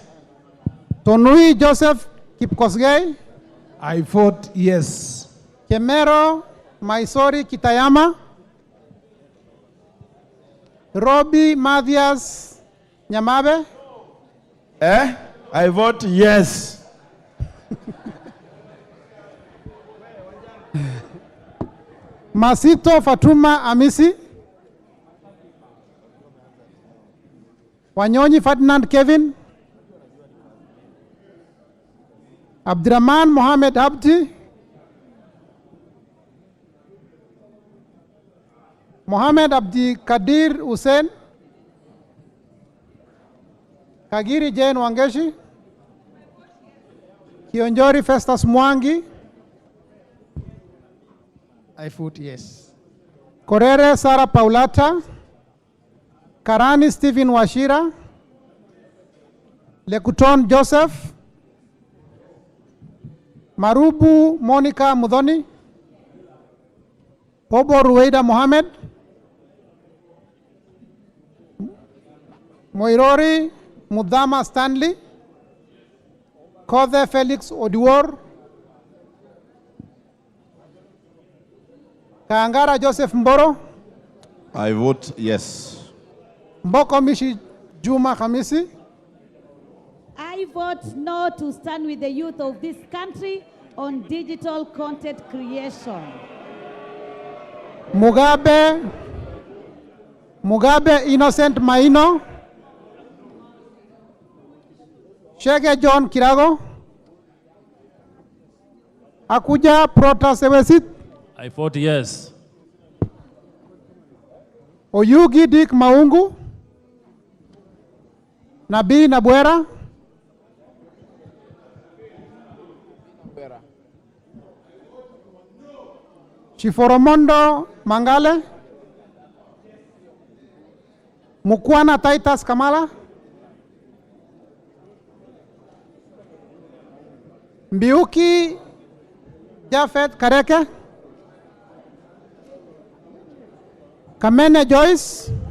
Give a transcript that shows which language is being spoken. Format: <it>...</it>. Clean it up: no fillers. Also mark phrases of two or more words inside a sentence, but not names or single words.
<en>Tonui Joseph Kipkosgei, I vote yes. Kemero Maisori Kitayama, Robbie Mathias Nyamabe, I vote yes. Masito Fatuma Amisi, Wanyonyi Ferdinand Kevin, Abdurrahman Mohamed Abdi, Mohamed Abdi Kadir Hussein, Kagiri Jane Wangeshi, Kionjori Festus Mwangi, I vote yes. Korere Sara Paulata, Karani Stephen Washira, Lekuton Joseph, Marubu Monica Mudhoni, Obo Ruweida Mohamed, Moirori Mudhama Stanley, Kothe Felix Odiwor, Kaangara Joseph Mboro, I vote yes. Mboko Mishi Juma Hamisi, I vote no to stand with the youth of this country on digital content creation. Mugabe Innocent Maino, Shege John Kirago, Akuja Protasewesit, I vote yes. Oyugi Dick Maungu, Nabii Nabwera, Chiforomondo Mangale, Mukwana Titus Kamala, Mbiuki Jafet Kareke, Kamene Joyce,</en>